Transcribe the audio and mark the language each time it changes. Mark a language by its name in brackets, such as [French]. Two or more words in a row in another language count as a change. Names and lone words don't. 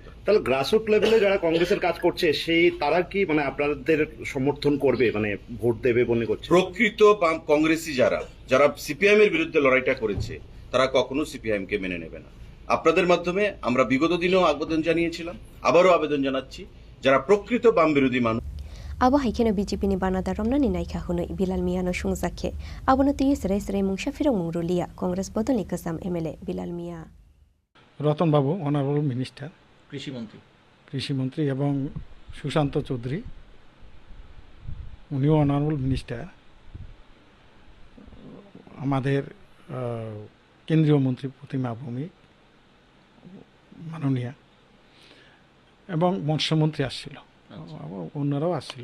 [Bangla] তাহলে [English] grassroot level [Bangla] যারা কংগ্রেসের কাজ করছে তারা কি আপনাদের সমর্থন করবে, ভোট দেবে মনে করছে? প্রকৃত কংগ্রেসী যারা সিপিআইএম এর বিরুদ্ধে লড়াইটা করেছে, তারা কখনো সিপিআইএম কে মেনে নেবে না। আপনাদের মাধ্যমে আমরা বিগত দিনেও আবেদন জানিয়েছিলাম, আবারও আবেদন জানাচ্ছি, যারা প্রকৃত বাম বিরোধী মানুষ [Kok Borok] abo haikeno BJP ni banada romnani naikha hunoi Bilal Miano sungjakhe abono tiye serai serai mungsa firong mungrulia Congress bodol ikasam MLA Bilal Mia [Bangla] রতন বাবু [English] honourable minister, [Bangla] কৃষিমন্ত্রী এবং সুশান্ত চৌধুরী উনিও [English] honourable minister, [Bangla] আমাদের কেন্দ্রীয় মন্ত্রী প্রতিমা ভৌমিক মাননীয়া এবং মৎস্যমন্ত্রী আসছিল, অন্যরাও আসছিল।